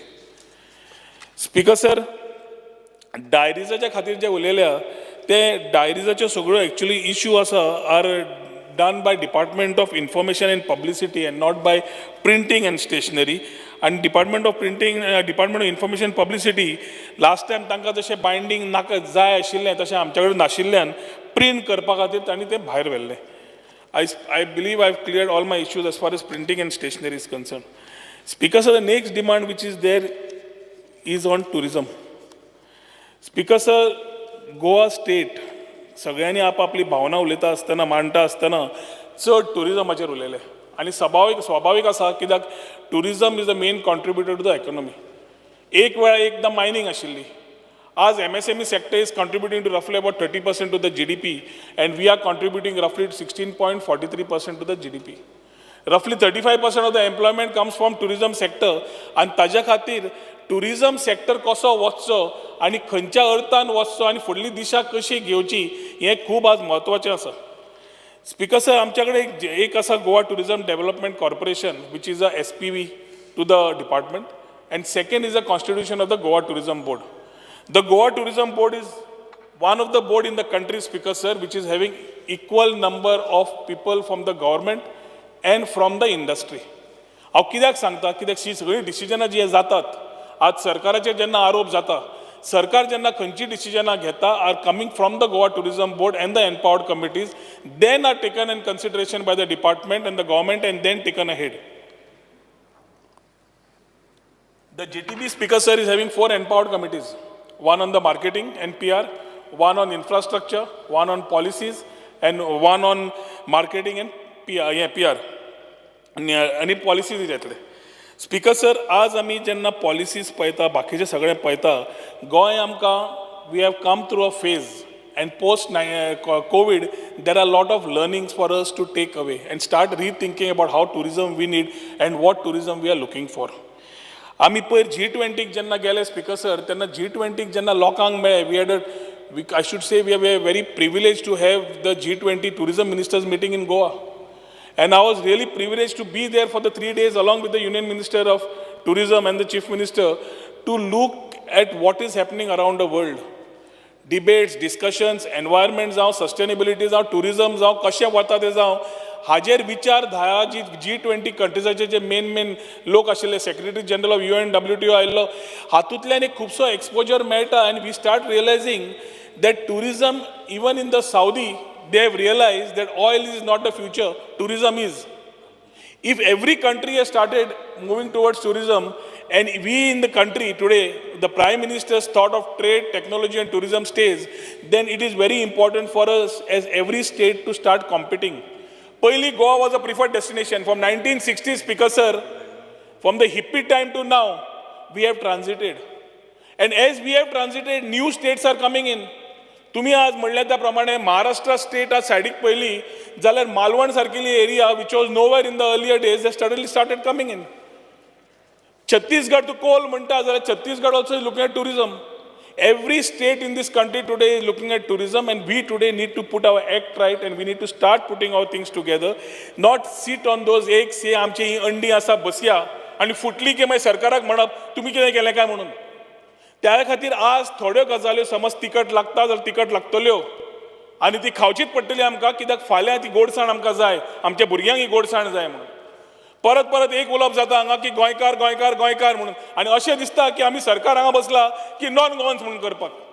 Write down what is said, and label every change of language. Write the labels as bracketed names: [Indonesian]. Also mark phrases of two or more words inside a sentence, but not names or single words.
[English] Speaker sir, diaries [Konkani] खातीर जे उलयल्या ते [English] diaries सगळ्यो actually issue आसा are done by Department of Information and Publicity and not by printing and stationery. And Department of Information and Publicity, last time [Konkani] तांकां जशें बाइंडिंग नाका जाय आशिल्लें तशें आमचे कडेन नाशिल्ल्यान प्रिंट करपा खातीर तांणी तें भायर व्हेल्लें. [English] I believe I've cleared all my issues as far as printing and stationery is concerned. Speaker, sir, the next demand which is there is on tourism. Speaker, sir, [Konkani] Goa state सगळ्यांनी आपापली भावना उलयता आसतना मांडटा आसतना चड टुरिजमाचेर उलयले आनी स्वाभावीक आसा कित्याक [English] tourism is the main contributor to the economy. [Konkani] एक वेळा एकदां मायनिंग आशिल्ली. [English] आज MSME sector is contributing to roughly about 30% to the GDP, and we are contributing roughly 16.43% to the GDP. Roughly 35% of the employment comes from tourism sector, and [Konkani] ताज्या खातीर [English] tourism sector [Konkani] कसो वचचो आनी खंयच्या अर्थान वचचो आनी फुडली दिशा कशी घेवची हें खूब आज म्हत्वाचें आसा. [English] Speaker sir, [Konkani] आमच्या कडेन एक आसा [English] Goa Tourism Development Corporation which is a SPV to the department, and second is the constitution of the Goa Tourism Board. The Goa Tourism Board is one of the board in the country, Speaker sir, which is having equal number of people from the government and from the industry. [Konkani] हांव कित्याक सांगता, कित्याक ही सगळी डिसिजनां जी जातात आज सरकाराचेर जेन्ना आरोप जाता, सरकार जेन्ना खंयची डिसिजनां घेता [English] are coming from the Goa Tourism Board and the empowered committees, then are taken in consideration by the department and the government and then taken ahead. The GTB, Speaker sir, is having 4 empowered committees. One on the marketing and PR, one on infrastructure, one on policies, and one on marketing and PR. [Konkani] आणि पॉलिसीज येतले. स्पीकर सर, आज आमी जेन्ना पॉलिसीज पळयता, बाकीचे सगळें पळयता, गोंय आमकां [English] we have come through a phase and post COVID, there are a lot of learnings for us to take away and start rethinking about how tourism we need and what tourism we are looking for. [Konkani] आमी पयर G20 जेन्ना गेले स्पीकर सर, तेन्ना G20 जेन्ना लोकांक मेळ्ळे, [English] I should say we are very privileged to have the G20 tourism ministers meeting in Goa. And I was really privileged to be there for the 3 days along with the Union Minister of Tourism and the Chief Minister to look at what is happening around the world. Debates, discussions, environment [Konkani] जावं, sustainability जावं, tourism जावं, कशें वता तें जावं, हाजेर विचारधारा जी G20 कंट्रीजाचे जे मेन लोक आशिल्ले, [English] Secretary General of [Konkani] UN, WTO आयिल्लो, हातूंतल्यान एक खुबसो एक्सपोजर मेळटा [English] and we start realizing that tourism, even in the Saudi, they have realized that oil is not the future, tourism is. If every country has started moving towards tourism, and we in the country today, the Prime Minister's thought of trade, technology and tourism stays, then it is very important for us as every state to start competing. पहिली Goa was a preferred destination. From 1960s, Speaker sir, from the hippie time to now, we have transited. And as we have transited, new states are coming in. [Konkani] तुम्ही आज म्हणले त्या प्रमाणे महाराष्ट्र स्टेट आज सायडीक पयली जाल्यार मालवण सारकिली एरिया [English] which was nowhere in the earlier days they started coming in. छत्तीसगड टू कोल [Konkani] म्हणटा जाल्यार [English] छत्तीसगड also is looking at tourism. Every state in this country today is looking at tourism, and we today need to put our act right and we need to start putting our things together, not sit on those [Konkani] एक से आमची ही अंडी आसा बसया आणि फुटली की मागीर सरकाराक म्हणप तुम्ही कितें केलें काय म्हणून. त्या खातीर आज थोड्यो गजाल्यो समज तिकट लागता जाल्यार तिकट लागतल्यो आनी ती खावचीच पडटली आमकां, कित्याक फाल्यां ती गोडसाण आमकां जाय, आमच्या भुरग्यांक ही गोडसाण जाय म्हणून. परत परत एक उलोवप जाता हांगा की गोंयकार गोंयकार गोंयकार म्हणून, आनी अशें दिसता की आमी सरकार हांगा बसला की [English] non Goans [Konkani] म्हणून करपाक.